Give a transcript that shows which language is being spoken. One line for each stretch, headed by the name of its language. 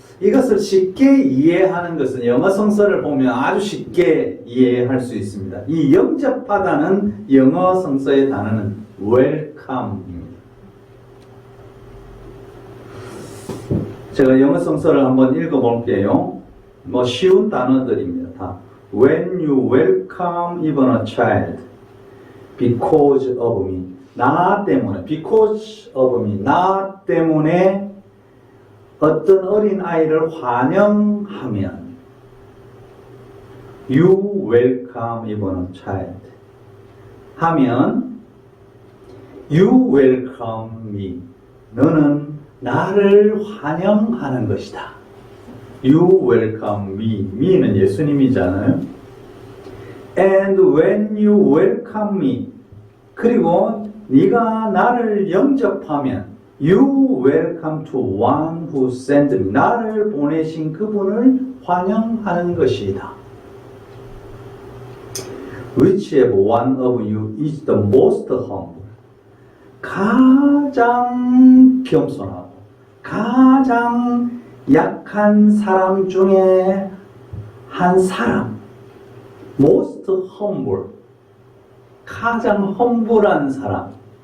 Korean: 이것을 쉽게 이해하는 것은 영어 성서를 보면 아주 쉽게 이해할 수 있습니다. 이 영접하다는 영어 성서의 단어는 welcome입니다. 제가 영어 성서를 한번 읽어볼게요. 쉬운 단어들입니다. 다.
English: When you welcome even a child because of me.
Korean: 나 때문에,
English: because of me.
Korean: 나 때문에 어떤 어린 아이를 환영하면
English: You welcome even a child
Korean: 하면
English: You welcome me.
Korean: 너는 나를 환영하는 것이다.
English: You welcome me.
Korean: me는 예수님이잖아요.
English: And when you welcome me,
Korean: 그리고 네가 나를 영접하면
English: You welcome to one who sent me.
Korean: 나를 보내신 그분을 환영하는 것이다.
English: Whichever one of you is the most humble.
Korean: 가장 겸손하고 가장 약한 사람 중에 한 사람.
English: Most humble.
Korean: 가장 험불한 사람.